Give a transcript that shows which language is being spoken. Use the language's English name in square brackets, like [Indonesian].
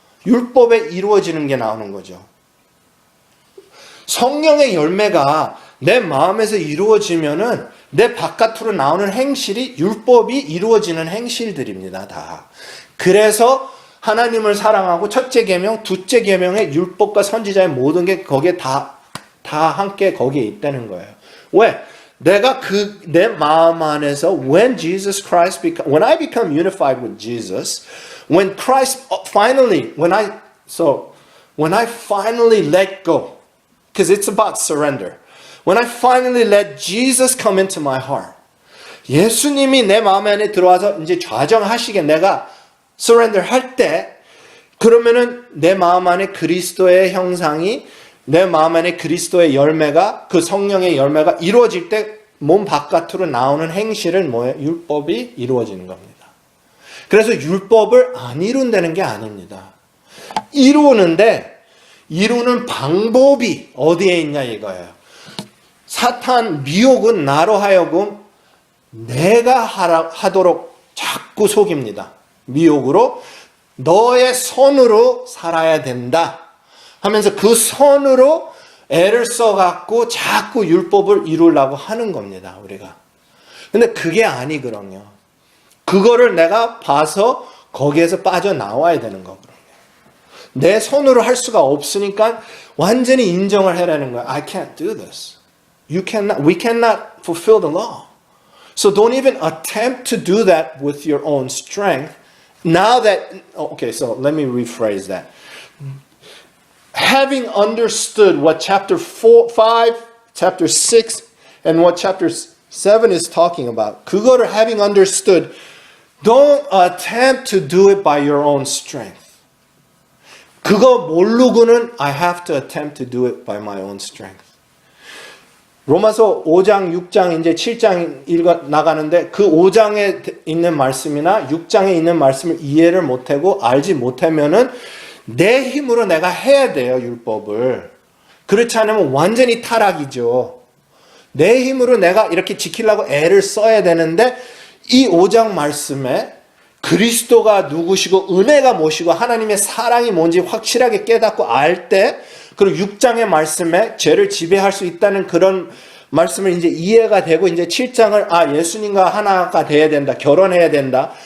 [Korean] 율법에 이루어지는 게 나오는 거죠. 성령의 열매가 내 마음에서 이루어지면은 내 바깥으로 나오는 행실이 율법이 이루어지는 행실들입니다. 다. 그래서 하나님을 사랑하고 첫째 계명, 둘째 계명의 율법과 선지자의 모든 게 거기에 다 함께 거기에 있다는 거예요. 왜? 내가 내 마음 안에서 [English] when I become unified with Jesus, when Christ finally, when I finally let go, because it's about surrender. When I finally let Jesus come into my heart, [Korean] 예수님이 내 마음 안에 들어와서 이제 좌정하시게 내가 surrender 할 때, 그러면은 내 마음 안에 그리스도의 형상이, 내 마음 안에 그리스도의 열매가, 그 성령의 열매가 이루어질 때 몸 바깥으로 나오는 행실은 뭐예요? 율법이 이루어지는 겁니다. 그래서 율법을 안 이룬다는 게 아닙니다. 이루는데 이루는 방법이 어디에 있냐 이거예요. 사탄 미혹은 나로 하여금 내가 하도록 자꾸 속입니다. 미혹으로 너의 선으로 살아야 된다 하면서 그 선으로 애를 써갖고 자꾸 율법을 이루려고 하는 겁니다. 우리가. 근데 그게 아니거든요. 그거를 내가 봐서 거기에서 빠져나와야 되는 거거든요. 내 손으로 할 수가 없으니까 완전히 인정을 해라는 거야. [English] I can't do this. We cannot fulfill the law. So don't even attempt to do that with your own strength. Now that, okay, so let me rephrase that. Having understood what chapter 5, chapter 6, and what chapter 7 is talking about, [Korean] 그거를 [English] having understood, don't attempt to do it by your own strength. [Korean] 그거 모르고는 [English] I have to attempt to do it by my own strength. [Korean] 로마서 5장, 6장, 이제 7장 읽어 나가는데 그 5장에 있는 말씀이나 6장에 있는 말씀을 이해를 못하고 알지 못하면은 내 힘으로 내가 해야 돼요, 율법을. 그렇지 않으면 완전히 타락이죠. 내 힘으로 내가 이렇게 지키려고 애를 써야 되는데 이 5장 말씀에 그리스도가 누구시고 은혜가 무엇이고 하나님의 사랑이 뭔지 확실하게 깨닫고 알 때, 그리고 6장의 말씀에 죄를 지배할 수 있다는 그런 말씀을 이제 이해가 되고 이제 7장을 예수님과 하나가 돼야 된다. 결혼해야 된다.